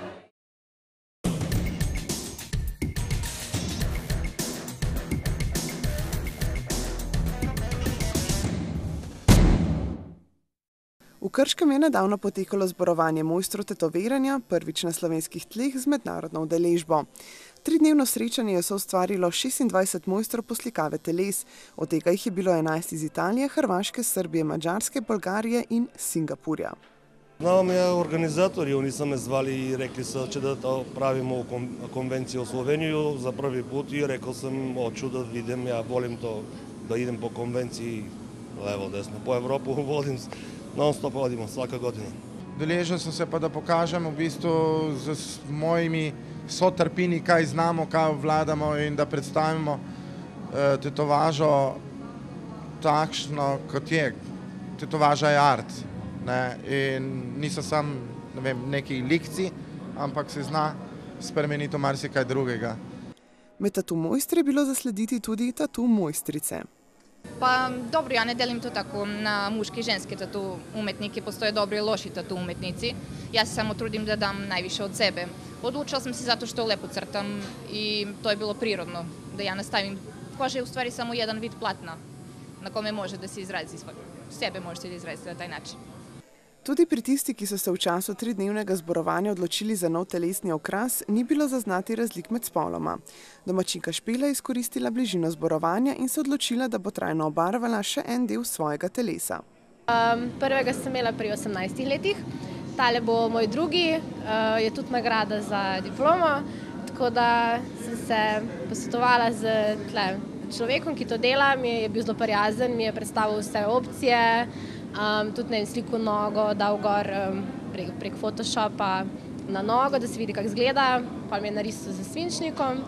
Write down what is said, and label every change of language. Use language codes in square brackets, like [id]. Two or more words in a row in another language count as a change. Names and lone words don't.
[sl] V Krškem je nedavno potekalo zborovanje mojstrov tetoviranja, prvič na slovenskih tleh z mednarodno udeležbo. 3-dnevno srečanje je soustvarilo 26 mojstrov poslikave teles, od tega jih je bilo 11 iz Italije, Hrvaške, Srbije, Mađarske, Bolgarije in Singapurja. [sr] Znamo me organizatori, oni so me zvali i rekli so da to pravimo konvenciju u Sloveniju za prvi put i rekao sam hoću da vidim, ja volim to da idem po konvenciji levo, desno, po Evropu volim. Non-stop hodimo, svaka godina. [sl] Deležil sem se pa, da pokažem v bistvu z mojimi sotrpini, kaj znamo, kaj obvladamo in da predstavimo tetovažo takšno, kot je. Tetovaža je art. In niso samo neki likci, ampak se zna spremeniti v marsikaj drugega. Med tatu mojstri je bilo zaslediti tudi tatu mojstrice. [sr] Pa dobro, ja ne delim to tako na muški i ženski tatu umetnike, postoje dobri i loši tatu umetnici. Ja se samo trudim da dam najviše od sebe. Odlučila sam se zato što lepo crtam i to je bilo prirodno da ja nastavim. Koža je u stvari samo jedan vid platna na kome može da se izrazi sebe, možete da izrazite na taj način. [sl] Tudi pri tisti, ki so se v času 3-dnevnega zborovanja odločili za nov telesni okras, ni bilo zaznati razlik med spoloma. Domačinka Špela je izkoristila bližino zborovanja in se odločila, da bo trajno obarvala še en del svojega telesa. Prvega sem imela pri 18 letih, tale bo moj drugi, je tudi nagrada za diplomo, tako da sem se posvetovala z človekom, ki to dela, mi je bil zelo prijazen, mi je predstavil vse opcije, tudi sliko nogo dal gor prek Photoshopa na nogo, da se vidi, kako izgleda, pa mi je narisal z svinčnikom.